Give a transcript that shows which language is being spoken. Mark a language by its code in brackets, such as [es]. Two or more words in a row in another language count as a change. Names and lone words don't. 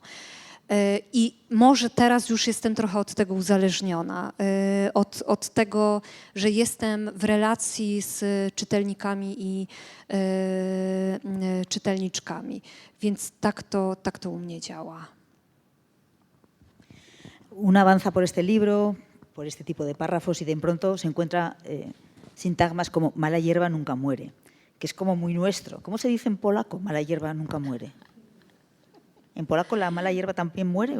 [pl] I może teraz już jestem trochę od tego uzależniona, od tego, że jestem w relacji z czytelnikami i czytelniczkami. Więc tak to u mnie działa. [es] Una avanza por este libro, por este tipo de párrafos y de pronto se encuentra sintagmas como mala hierba nunca muere, que es como muy nuestro. ¿Cómo se dice en polaco? Mala hierba nunca muere. ¿En polaco la mala hierba también muere?